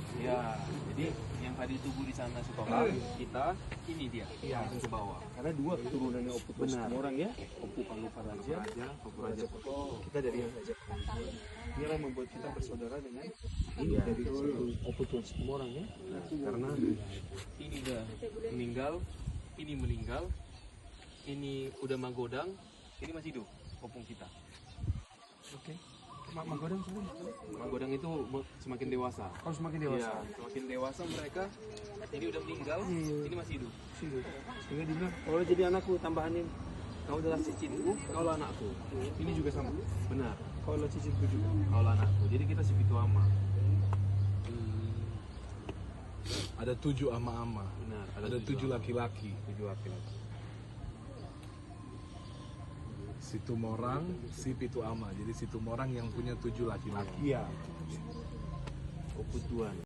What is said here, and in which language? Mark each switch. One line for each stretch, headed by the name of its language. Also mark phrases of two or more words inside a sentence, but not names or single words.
Indonesian: Ya, jadi yang tadi tubuh di sana Sitohang, kita ini dia langsung ke bawah. Karena dua keturunannya Opu Tuan Sumorang ya, Opu Palupa Raja, Opu Raja Peko. kita dari Raja Palupa. Inilah yang membuat kita bersaudara dengan ini dari Opu Tuan Sumorang ya. Karena ini udah meninggal, ini udah magodang, ini masih hidup opung kita. Oke. Magodang sudah. Magodang itu semakin dewasa. Oh, semakin dewasa. Iya, semakin dewasa mereka. Ini udah meninggal, ini masih hidup. Sehingga dibilang, kalau jadi anakku tambahanin, kau adalah cicitku, kau lah anakku. Ini juga sama. Benar, Kau lah cicitku juga. kau lah anakku. Jadi kita si Pitu Ama. Ada 7 ama-ama. Benar, Ada 7 laki-laki. 7 laki-laki. Si Tumorang, si Pitu Ama. Jadi si Tumorang yang punya 7 laki-laki. Iya. Opu Tuan.